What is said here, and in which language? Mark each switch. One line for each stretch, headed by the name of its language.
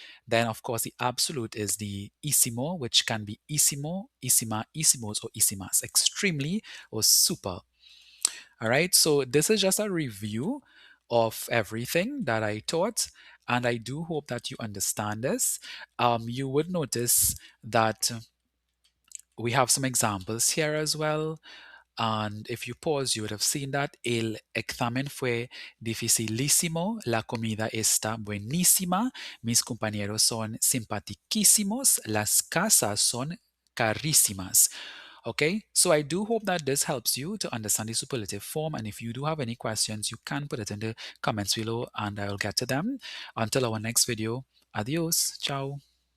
English: Then, of course, the absolute is the isimo, which can be isimo, isima, isimos, or isimas, extremely or super. All right, so this is just a review of everything that I taught, and I do hope that you understand this. You would notice that we have some examples here as well. And if you pause, you would have seen that
Spanish: el examen fue dificilísimo, la comida está buenísima, mis compañeros son simpaticísimos, las casas son carísimas.
English: Okay, so I do hope that this helps you to understand the superlative form. And if you do have any questions, you can put it in the comments below and I will get to them. Until our next video, adios, ciao.